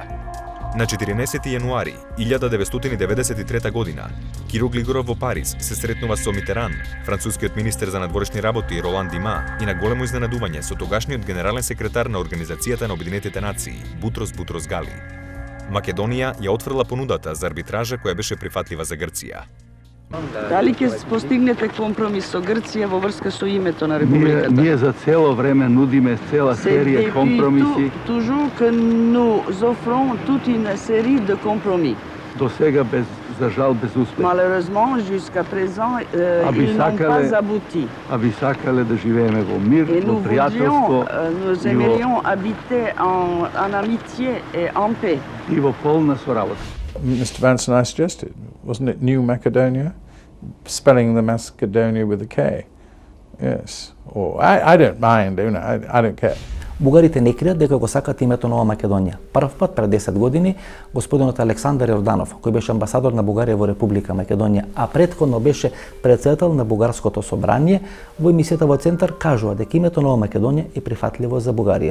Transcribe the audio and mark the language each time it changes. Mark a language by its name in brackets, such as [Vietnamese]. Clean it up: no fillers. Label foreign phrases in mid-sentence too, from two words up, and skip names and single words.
[Macedonian] На 14 јануари 1993 година, Киро Глигоров во Париз се сретнува со Митеран, францускиот министер за надворешни работи Ролан Дима, и на големо изненадување со тогашниот генерален секретар на Организацијата на Обединетите нации, Бутрос Гали. Македонија ја отфрла понудата за арбитража која беше прифатлива за Грција. Дали ќе постигнете компромис со Грција во врска со името на Републиката? Ние за цело време нудиме цела серија компромиси. [French] Toujours que nous offrons toute une série de compromis. [Macedonian] До сега за жал без успех. [French] Malheureusement, jusqu'à présent, ils n'ont pas abouti. [Macedonian] А би сакале да живееме во мир, во пријателство. [French] Nous aimerions habiter en amitié et en paix. [Macedonian] И во полна соработа. [English] Mr. Vanson, I suggested, wasn't it New Macedonia? Spelling the Macedonia with a K. Yes. Or I don't mind, I don't care. [Macedonian] Бугарите не кријат дека го сакат името Нова Македонија. Прв пат пред 10 години господинот Александар Јорданов, кој беше амбасадор на Бугарија во Република Македонија, а претходно беше претседател на Бугарското собрание, во емисијата во Центар кажува дека името Нова Македонија е прифатливо за Бугарија.